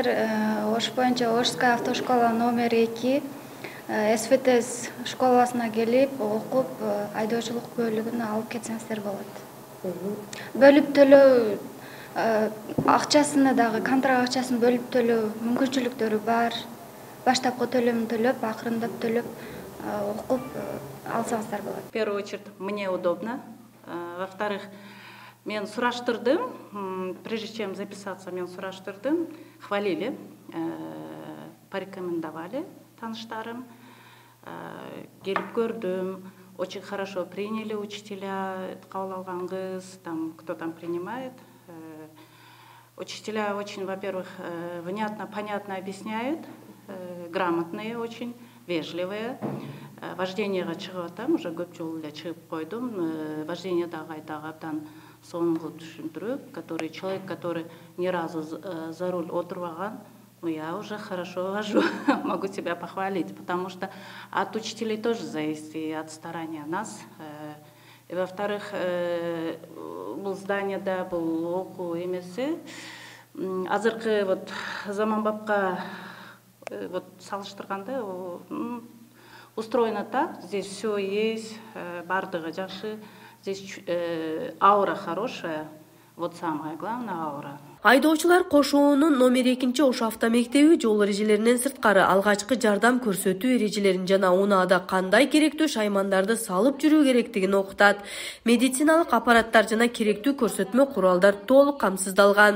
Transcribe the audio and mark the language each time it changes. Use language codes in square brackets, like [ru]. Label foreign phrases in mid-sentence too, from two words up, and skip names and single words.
[ky] Ош боюнча Ошская автошкола номер 2 СВТС школасына келип, окуп, айдоочулук бөлүгүнө алып кетсеңиздер болот. Бөлүп төлөө акчасыны дагы, контракт акчасын бөлүп төлөө мүмкүнчүлүктөрү бар. Баштапкы төлөмүн төлөп, акырындап төлөп, окуп алсаңыздар болот. [ru] В первую очередь, мне удобно. Во-вторых, [ky] мен сураштырдым, [ru] прежде чем записаться, [ky] мен сураштырдым, [ru] хвалили, порекомендовали [ky] тааныштарым, келип көрдүм, [ru] очень хорошо приняли учителя, [ky] кабыл алган кыз, [ru] там кто там принимает. Учителя очень, во-первых, внятно, понятно объясняют, грамотные очень, вежливые. [ky] Вождениеге чыгып атам, уже көп жолу эле чыгып койдум. Вождениедагы айдагы абдан сонун кылып түшүндүрөт, [ru] который человек, который ни разу за руль отурбаган, я уже хорошо вожу, могу себя похвалить, потому что от учителей тоже зависит и от старания нас. И во-вторых, [ky] бул зданиеда бул окуу эмеси азыркы вот заманбапка вот салыштырганда [ru] устроено так, здесь все есть, [ky] бардыгы жакшы, [ru] здесь аура хорошая, вот самое главное аура. [ky] Айдоочулар кошуунун номер 2 Ош автомектеби жол эрежелеринен сырткары алгачкы жардам көрсөтүү эрежелерин жана унаада кандай керектүү шаймандарды салып жүрүү керектигин окутат. Медициналык аппараттар жана керектүү көрсөтмө куралдар толук камсыздалган.